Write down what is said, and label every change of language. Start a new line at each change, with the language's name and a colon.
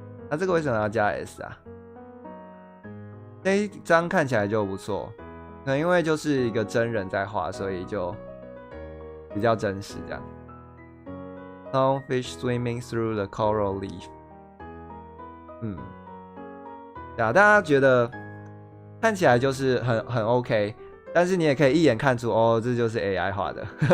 Chinese: 那这个为什么要加 s 啊？这一张看起来就不错。可能因为就是一个真人在画，所以就比较真实这样。
English: Longfish swimming through the coral reef。
Chinese: 对啊，大家觉得看起来就是很 OK， 但是你也可以一眼看出哦，这就是 AI 画的。